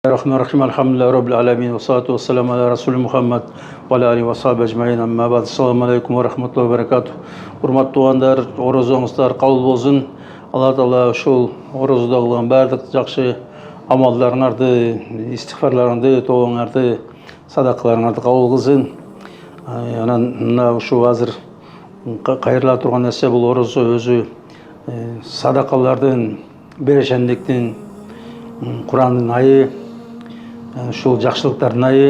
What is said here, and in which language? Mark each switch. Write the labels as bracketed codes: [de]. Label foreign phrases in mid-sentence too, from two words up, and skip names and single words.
[ar] رحمن الحمد لله رب العالمين والصلاة والسلام على رسول محمد وعلى عليه وصحبه أجمعين أما بعد. السلام عليكم ورحمة الله وبركاته. [ky] Урматтуу туғандар, оразаңыздар кабыл болсын. Алла Таала ушул оразада кылган бардык жакшы амалдарыңарды, истигфарларыңды, тообуңарды, садакаларыңарды кабыл кылсын. Анан мына ушу азыр кайрыла турган нерсе бул ораза өзү садакалардын, берешендиктин, Курандын айы, ушул жакшылыктардын айы.